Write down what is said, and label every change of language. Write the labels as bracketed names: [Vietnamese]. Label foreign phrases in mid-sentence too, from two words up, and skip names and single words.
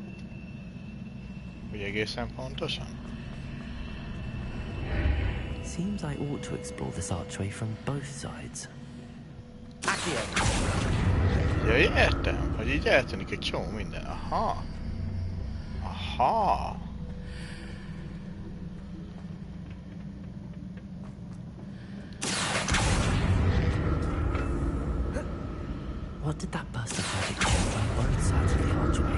[Hungarian] Úgy egészen pontosan? [English] Seems I ought to explore this archway from both sides. [Hungarian] Ja, értem, hogy így eltűnik egy csomó minden. Aha. Aha. [English] What did that burst of magic change on both sides of the archway?